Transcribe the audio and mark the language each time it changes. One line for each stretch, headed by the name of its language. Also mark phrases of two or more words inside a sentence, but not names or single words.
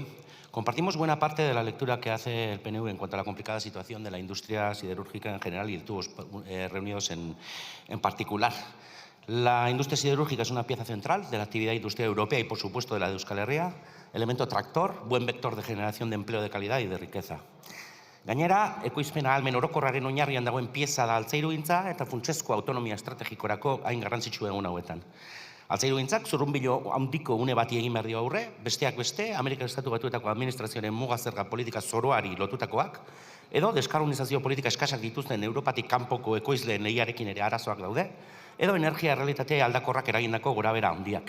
Spanish: Compartimos buena parte de la lectura que hace el PNV en cuanto a la complicada situación de la industria siderúrgica en general y de Tubos Reunidos en particular. La industria siderúrgica es una pieza central de la actividad industrial europea y, por supuesto, de la de Euskal Herria, elemento tractor, buen vector de generación de empleo de calidad y de riqueza.
Basque: Gainera, ekoizpena ahalmen orokorraren oinarrian dagoen pieza da altzairugintza eta funtsezko autonomia estrategikorako hain garrantzitsu egun hauetan. Altzairugintzak zurrunbilo handiko une bati egin behar dio aurre, besteak beste, Amerika Estatu Batuetako administrazioaren muga zerga politika zoroari lotutakoak, edo deskarbonizazio politika eskasak dituzten Europatik kanpoko ekoizleen lehiarekin ere arazoak daude, edo energia errealitate aldakorrak eragindako gorabehera handiak.